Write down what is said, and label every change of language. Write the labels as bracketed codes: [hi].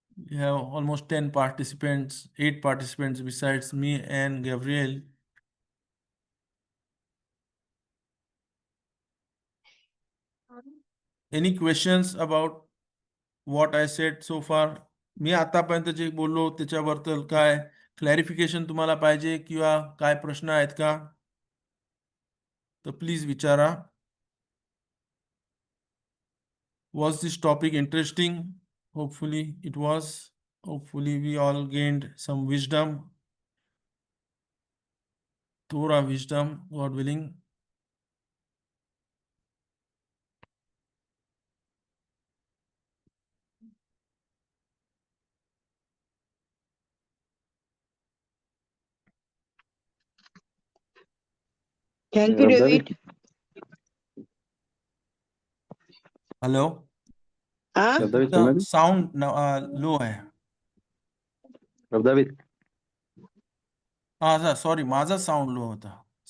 [en] We have almost 10 participants, 8 participants besides me and Gabriel. Any questions about what I said so far? [mr] मी आतापर्यंत जे बोललो त्याच्याबद्दल काय clarification तुम्हाला पाहिजे किंवा काय प्रश्न आहेत का? तर प्लीज विचारा. [en] Was this topic interesting? Hopefully it was. Hopefully we all gained some wisdom. Torah wisdom, God willing. Thank you, David. Hello. हाँ The sound low आहे. David [mr] हा सॉरी, माझा साऊंड लो होता.